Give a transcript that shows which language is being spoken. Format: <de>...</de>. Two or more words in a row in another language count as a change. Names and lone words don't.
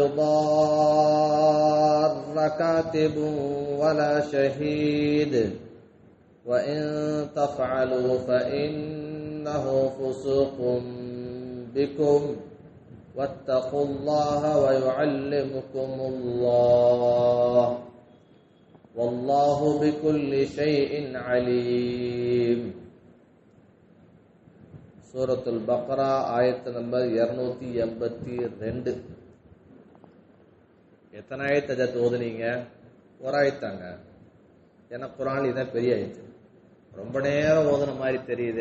<ar>يضار كاتب ولا شهيد وإن تفعلوا فإنه فسوق بكم واتقوا الله ويعلمكم الله والله بكل شيء عليم.</ar> <ta>சூரத்துல் பக்ரா ஆயத்து நம்பர் 282. எத்தனை ஆயத்து அதை ஓதுனீங்க? ஒரு ஆயத்தாங்க. ஏன்னா குரான் இதான் பெரிய ஆயத்து. ரொம்ப நேரம் ஓதுன மாதிரி தெரியுது.</ta>